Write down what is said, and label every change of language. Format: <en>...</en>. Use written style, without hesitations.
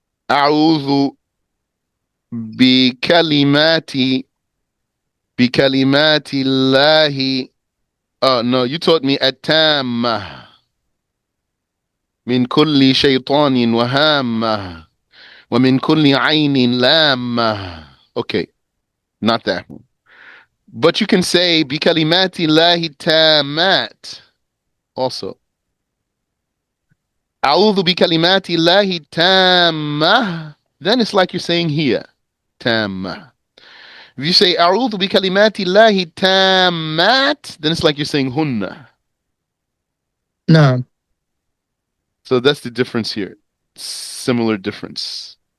<ar>أعوذ بكلمات بكلمات الله.</ar> <en>Oh no, you taught me</en> <ar>التامة من كل شيطان وهامة ومن كل عين لامة.</ar> <en>Okay, not that one. But you can say</en> <ar>بكلمات الله التامات</ar> <en>also.</en> <ar>أعوذ بكلمات الله التامة.</ar> <en>Then it's like you're saying here.</en> <ar>تامة.</ar> <en>If you say</en> <ar>أعوذ بكلمات الله التامات,</ar> <en>then it's like you're saying hunna. No, So that's the difference here. Similar difference.</en>